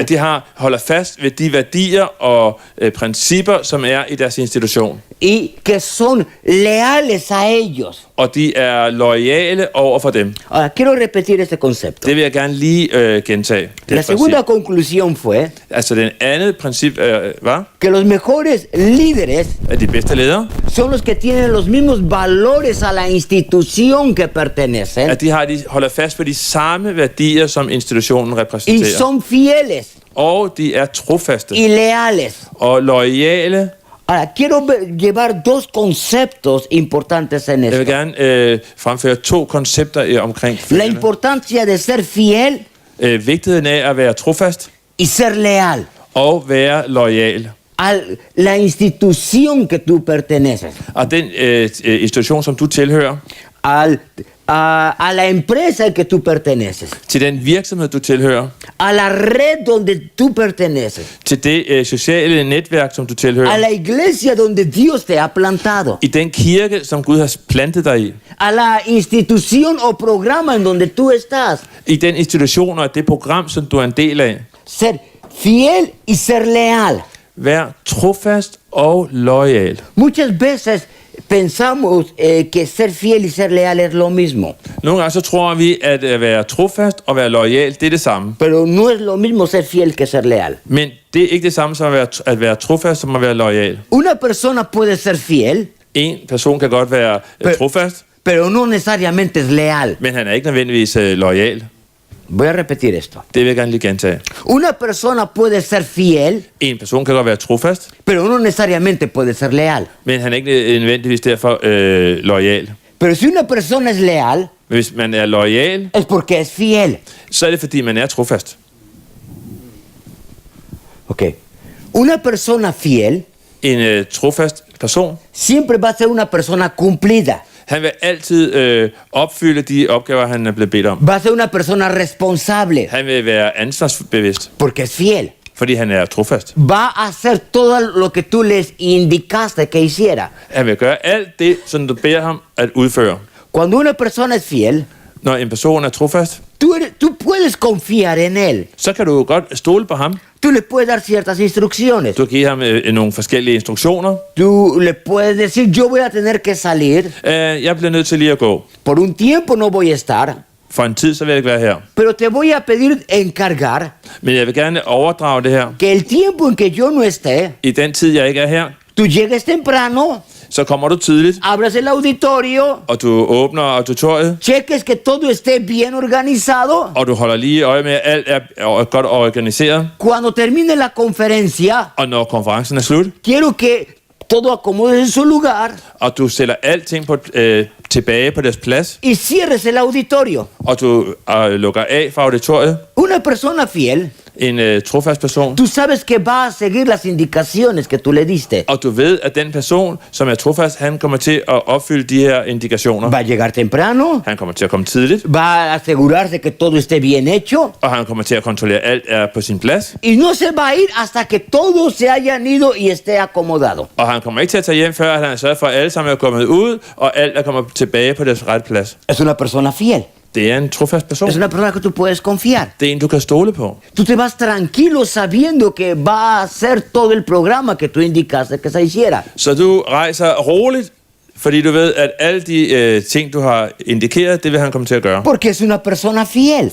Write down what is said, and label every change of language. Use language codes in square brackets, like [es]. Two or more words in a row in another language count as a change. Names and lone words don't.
[da] At de holder fast ved de værdier og principper, som er i deres institution. [es] Y que son leales a ellos. [da] Og de er loyale over for dem. [es] Ahora, quiero repetir este concepto. [da] Det vil jeg gerne lige gentage. [es] La segunda conclusión fue [da] Altså, den andet princip var, [es] que los mejores líderes [da] at de bedste ledere, [es] son los que tienen los mismos valores a la institución que pertenecen [da] at de holder fast på de samme værdier, som institutionen [es] y [da] repræsenterer. [es] son fieles [da] Og de er trofaste [es] y leales. [da] og loyale. [es] Ahora, quiero llevar dos conceptos importantes en [da] Jeg vil [es] esto. [da] gerne fremføre 2 koncepter omkring [es] La [da] følgende. [es] importancia de ser fiel [da] Vigtigheden af at være trofast [es] y ser leal [da] og være loyal. [es] a la institución que tú perteneces, [da] Og den institution, som du tilhører, [es] a la empresa que tú perteneces, [da] til den virksomhed, du tilhører, [es] a la red donde tú perteneces, [da] til det sociale netværk, som du [es] a [da] tilhører, [es] la iglesia donde Dios te ha plantado, [da] i den kirke, som Gud har plantet dig i, [es] a la institución o programa en donde tú estás. [da] i den institution og det program, som du er en del af. [es] Ser fiel y ser leal. [da] Vær trofast og loyal. [es] Muchas veces pensamos que ser fiel y ser leal es lo mismo, [da] Nogle gange så tror vi, at være trofast og være loyal, det er det samme. [es] pero no es lo mismo ser fiel que ser leal. [da] Men det er ikke det samme som at være trofast, som at være loyal. [es] Una persona puede ser fiel, [da] En person kan godt være trofast, [es] pero no necesariamente es leal. [da] men han er ikke nødvendigvis loyal. [es] Voy a repetir esto. [da] Det vil jeg gerne lige gentage. [es] Una persona puede ser fiel, [da] En person kan godt være trofast, [es] pero no necesariamente puede ser leal. [da] men han er ikke nødvendigvis derfor loyal. [es] Pero si una persona es leal, [da] Men hvis man er loyal, [es] es porque es fiel. [da] så er det fordi, man er trofast. [es] Ok. Una persona fiel [da] En trofast person, [es] siempre va a ser una persona cumplida. [da] han vil altid opfylde de opgaver, han er blevet bedt om. [es] Va a ser una persona responsable [da] Han vil være ansvarsbevidst, [es] porque es fiel. [da] fordi han er trofast. [es] Va a hacer todo lo que tú les indicaste que hiciera. [da] Han vil gøre alt det, som du beder ham at udføre. [es] Cuando una persona es fiel, [da] Når en person er trofast, [es] tú puedes confiar en él. [da] så kan du godt stole på ham. [es] Tú le puedes dar ciertas instrucciones. [da] Du kan give ham nogle forskellige instruktioner. [es] Tú le puedes decir, yo voy a tener que salir. [da] Jeg bliver nødt til lige at gå. [es] Por un tiempo no voy a estar. [da] For en tid, så vil jeg ikke være her. [es] Pero te voy a pedir encargar [da] Men jeg vil gerne overdrage det her. [es] que el tiempo en que yo no esté, [da] I den tid, jeg ikke er her, [es] tú llegues temprano, [da] så kommer du tidligt, [es] abras el auditorio, [da] og du åbner auditoriet, [es] cheques que todo esté bien organizado. [da] og du holder lige øje med, at alt er godt organiseret. [es] Cuando termine la conferencia, [da] Og når konferencen er slut, [es] quiero que todo acomodes en su lugar [da] og du sætter alting tilbage på deres plads, [es] y cierres el auditorio. [da] og du lukker af fra auditoriet, [es] Una persona fiel, [da] en trofast person, [es] tú sabes que va a seguir las indicaciones que tú le diste. [da] og du ved, at den person, som er trofast, han kommer til at opfylde de her indikationer. [es] Va a llegar temprano, [da] Han kommer til at komme tidligt, [es] va a asegurarse que todo esté bien hecho [da] og han kommer til at kontrollere, at alt er på sin plads. [es] y no se va a ir hasta que todos se hayan ido y esté acomodado. [da] Og han kommer ikke til at tage hjem, før han har sørget for, at alle sammen er kommet ud, og alt er kommet tilbage på deres rette plads. [es] Es una persona fiel, [da] Det er en trofast person. [es] es una persona que tú puedes confiar. [da] Det er en, du kan stole på. [es] Tú te vas tranquilo sabiendo que va a hacer todo el programa que tú indicaste que se hiciera. [da] Så du rejser roligt, fordi du ved, at alle de ting, du har indikeret, det vil han komme til at gøre. [es] Porque es una persona fiel,